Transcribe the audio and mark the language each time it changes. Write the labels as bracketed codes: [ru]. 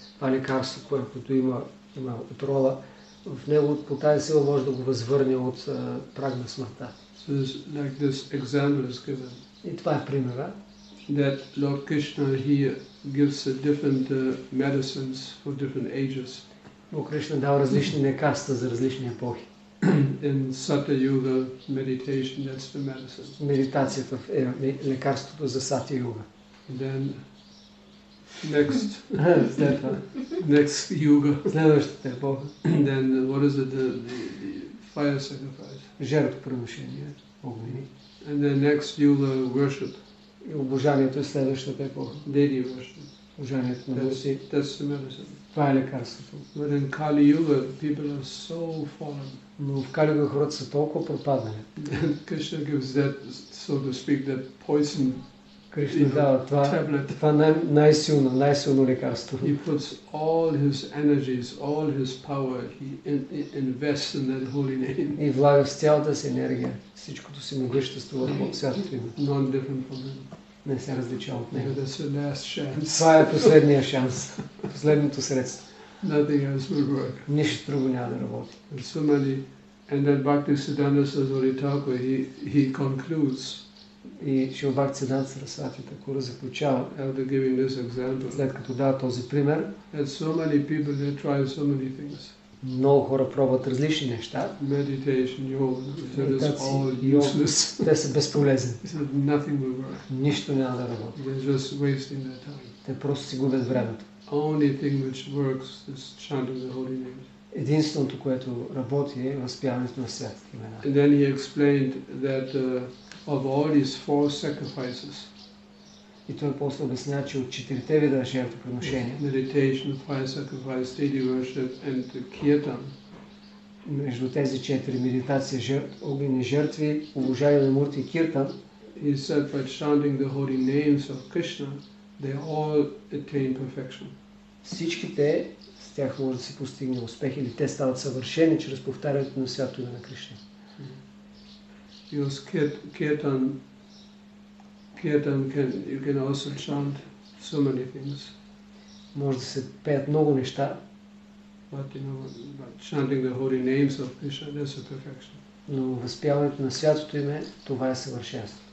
[bg] Това лекарство, което има отрова, в него по тази сила може да го възвърне от праг на смъртта. [en] So like this example is given. [bg] И това е примера. [en] That Lord Krishna, he gives different medicines for different ages. [bg] Бог Кришна дал различни лекарства за различни епохи. [en] In Satya Yuga meditation, that's the medicine. [bg] Медитацията е лекарството за Сатя Юга. [en] Then next [bg] След това, [en] next Yuga. [bg] следващата епоха. [en] Then what is it? The fire sacrifice. [bg] Жертвоприношение, огнени. [en] And then next Yuga worship. [bg] И обожанието е следващата епоха. [en] Deity worship. [bg] Обожанието на Божи. [en] That's the medicine. [bg] Това е лекарството. [en] But in Kali Yuga, people are so fallen. [bg] Но в Кали Юга хората са толкова пропаднали. [en] Krishna gives that, so to speak, that poison. [bg] Кришна дава това най-силно лекарство. [en] He puts all his energies, all his power, he invests in that holy name. [bg] И влага с цялата си енергия, всичкото си могъщество върху святото име. [en] Non-different from him. [bg] Не се различава от него. [en] That's the last chance. [bg] Това е последния шанс, последното средство. [en] Nothing else will work. [bg] Нищо друго няма да работи. [en] And then Bhaktisiddhanta Saraswati Thakur, he concludes. [bg] И Шрила Бхактисиданта Сарасвати Такура заключава, [en] After giving this example, [bg] след като дава този пример, [en] that so many people they try so many things. [bg] Много хора пробват различни неща. [en] Meditation, yoga, that is all [bg] йога, [en] useless. [bg] те са безполезни. [en] Nothing will work. [bg] Нищо няма да работи. [en] They're just wasting their time. [bg] Те просто си губят времето. [en] Only thing which works is chanting the holy names. [bg] Единственото, което работи, е възпяването на святите имена. [en] And then he explained that of all these four sacrifices, [bg] И той после обяснява, че от четирите вида жертвоприношения, [en] meditation, fire sacrifice, deity worship and kirtan, [bg] между тези четири медитация, огнени жертви, обожание на Мурти и киртан, [en] he said by chanting the holy names of Krishna, they all attain perfection. [bg] всичките с тях може да се постигне успех или те стават съвършени чрез повтарянето на свято име на Кришна. [en] Because kirtan you can also chant so many things. [bg] Може да се пеят много неща, [en] But chanting the holy names of Krishna, that's a perfection. [bg] но възпяването на святото име, това е съвършенство.